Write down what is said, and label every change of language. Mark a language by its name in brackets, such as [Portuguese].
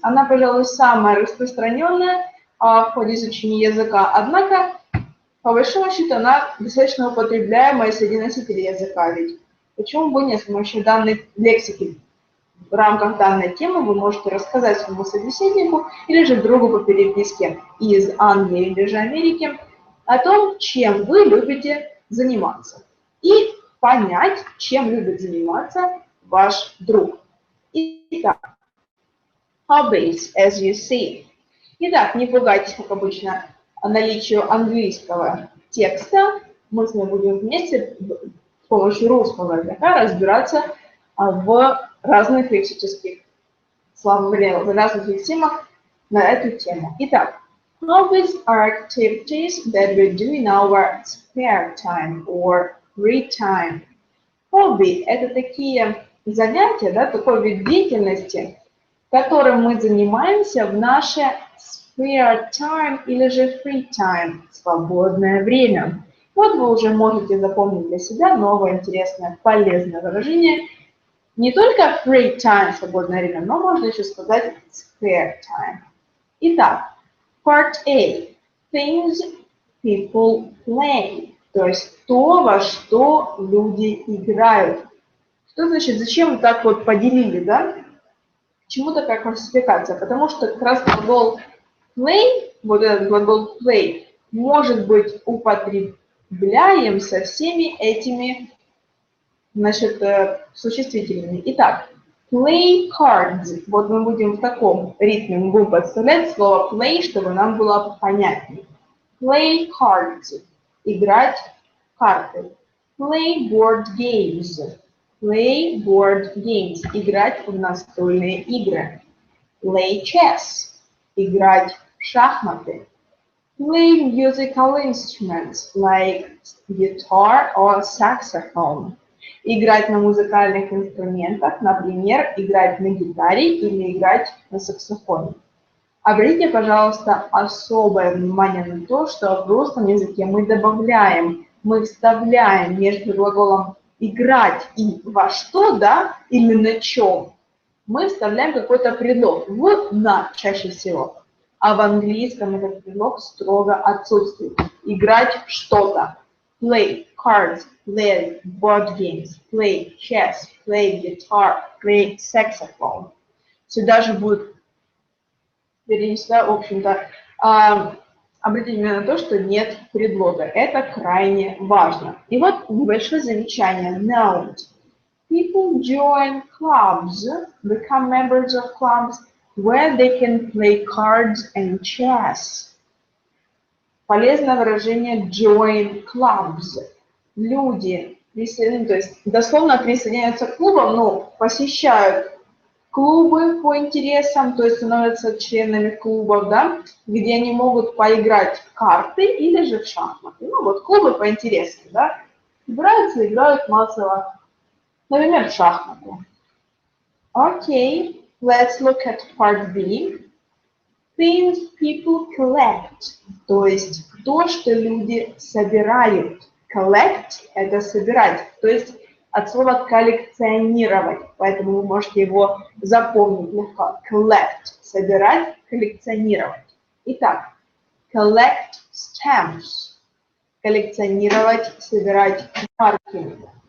[Russian] Она, пожалуй, самая распространенная в ходе изучения языка, однако, по большому счету, она достаточно употребляемая среди носителей языка, ведь почему бы нет, с помощью данной лексики в рамках данной темы вы можете рассказать своему собеседнику или же другу по переписке из Англии или же Америки о том, чем вы любите заниматься. И понять, чем любит заниматься ваш друг. [English] Итак, hobbies, as you see. [Russian] Итак, не пугайтесь, как обычно, наличию английского текста. Мы с вами будем вместе с помощью русского языка разбираться в разных лексических словах, в разных лексемах на эту тему. [English] Итак, hobbies are activities that we do in our spare time or free time. [Russian] Хобби – это такие занятия, да, такой вид деятельности, которым мы занимаемся в наше [English] spare time [Russian] или же [English] free time, [Russian] свободное время. Вот вы уже можете запомнить для себя новое, интересное, полезное выражение. Не только [English] free time, [Russian] свободное время, но можно еще сказать [English] spare time. Итак, part A. Things people play. [Russian] То есть то, во что люди играют. Что значит, зачем мы так вот поделили, да? Почему такая классификация? Потому что как раз глагол play, вот этот глагол play, может быть употребляем со всеми этими, значит, существительными. [English] Итак, play cards. [Russian] Вот мы будем в таком ритме, мы будем подставлять слово play, чтобы нам было понятнее. [English] Play cards. [Russian] Играть в карты. [English] Play board games. Play board games. [Russian] Играть в настольные игры. [English] Play chess. [Russian] Играть в шахматы. [English] Play musical instruments like guitar or saxophone. [Russian] Играть на музыкальных инструментах, например, играть на гитаре или играть на саксофоне. Обратите, пожалуйста, особое внимание на то, что в русском языке мы добавляем, мы вставляем между глаголом играть и во что, да, или на чем, мы вставляем какой-то предлог, в, на, чаще всего. А в английском этот предлог строго отсутствует. Играть в что-то. [English] Play cards, play board games, play chess, play guitar, play saxophone. [Russian] Сюда же будет перенесена, в общем-то, обратите внимание на то, что нет предлога. Это крайне важно. И вот небольшое замечание. [English] Note. People join clubs, become members of clubs, where they can play cards and chess. [Russian] Полезное выражение [English] join clubs. [Russian] Люди, то есть дословно присоединяются к клубам, но посещают клубы по интересам, то есть становятся членами клубов, да, где они могут поиграть в карты или же в шахматы. Ну вот клубы по интересам, да, играют массово, например, в шахматы. [English] Окей, let's look at part B. Things people collect, [Russian] то есть то, что люди собирают. Collect – это собирать, то есть от слова коллекционировать, поэтому вы можете его запомнить легко. Collect – собирать, коллекционировать. Итак, [English] collect stamps [Russian] – коллекционировать, собирать марки.